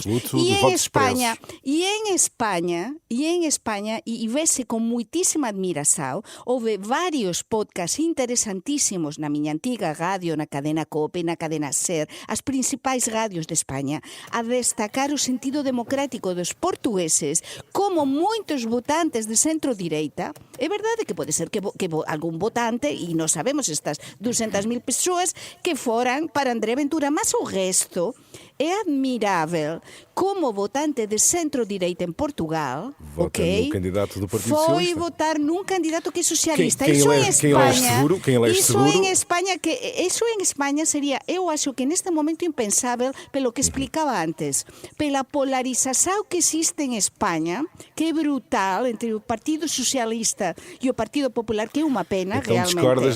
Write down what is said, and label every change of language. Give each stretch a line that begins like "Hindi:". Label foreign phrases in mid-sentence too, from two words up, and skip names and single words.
Galician: E en España, e vese con muitísima admiración, houve varios podcasts interesantísimos na miña antiga radio, na cadena COPE, na cadena SER, as principais radios de España, a destacar o sentido democrático dos portugueses, como moitos votantes de centro-direita. É verdade que pode ser que algún votante, e non sabemos estas 200.000 pessoas que foran para André Ventura, mas o resto é admirável como votante de centro-direita em Portugal, vota no candidato do Partido foi Socialista.
Portuguese: Votar num candidato que é socialista. Quem elege seguro? Isso em Espanha seria, eu acho que neste momento impensável, pelo que explicava antes, pela polarização que existe em Espanha, que é brutal entre o Partido Socialista e o Partido Popular, que é uma pena, realmente.